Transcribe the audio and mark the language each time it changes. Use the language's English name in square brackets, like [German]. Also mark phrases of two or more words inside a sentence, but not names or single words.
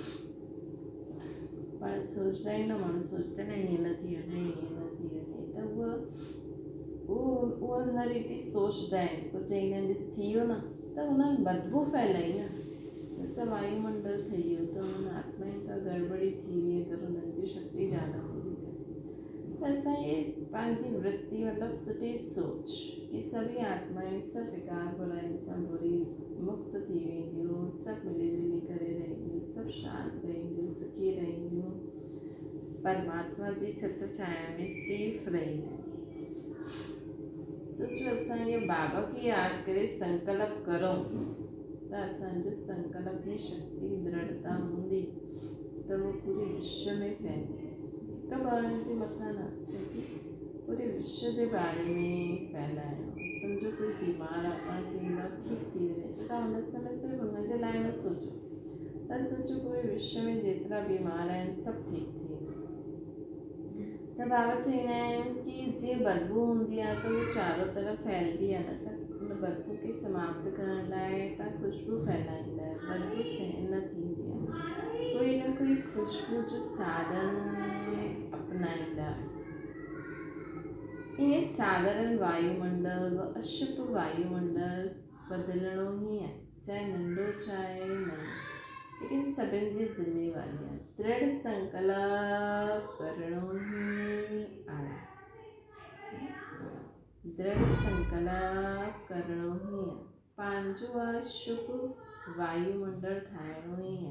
[Sindhi] पाण सोचदा आहियूं न माण्हू सोचते न हीअं न थी वञे हीअं न थी वञे त उहो न रीति सोचदा आहिनि पोइ चईंदा आहिनि ॾिस थी वियो न त उन्हनि बदबू फैलाई न असां वायुमंडल ठही वियो त उन्हनि आत्मा खां गड़बड़ी थी वई अगरि उन्हनि जी शक्ति ज़्यादा हूंदी त असांजे पंहिंजी वृत्ति मतिलबु सुठी सोच कि [Hindi] सभी आत्माएं [Sindhi] सभु विकार बुराइनि सां बुरी मुक्त थी वेंदियूं सभु मिली जुली करे रहंदियूं सभु शांति रहंदियूं सुखी रहंदियूं परमात्मा जी छत्र छाया में सेफ रहंदियूं सोचो असांखे बाबा खे यादि करे संकल्प करूं त असांजो संकल्प जी शक्ति दृढ़ता हूंदी त उहो पूरे विश्व में फैले। हिकु ॿारनि जे मथां न असांखे पूरे विश्व जे बारे में फैलाइणो। सम्झो कोई बीमार आहे, पाण चईंदा ठीकु थी वञे, त तव्हां हुन समय सिर्फ़ु हुनजे लाइ न सोचो, तव्हां सोचो पूरे विश्व में जेतिरा बीमार आहिनि सभु ठीकु थी वेंदा। त बाबा चवंदा आहिनि कि जीअं बदबू हूंदी आहे त उहो चारो तरफ़ फैलदी आहे, न त उन बदबू खे समाप्त करण लाइ तव्हां ख़ुशबू फैलाईंदा आहियो, बदबू सहन न थींदी आहे, कोई न कोई ख़ुशबू जो साधन अपनाईंदा। ईअं साधारण वायुमंडल व अशुभ वायुमंडल बदिलणो ई आहे, चाहे नंढो चाहे नंढो, लेकिन सभिनि जी ज़िम्मेवारी आहे। दृढ़ संकल्प करणो ई आहे, दृढ़ संकल्प करणो ई आहे, पंहिंजो आहे शुभ वायुमंडल ठाहिणो ई आहे।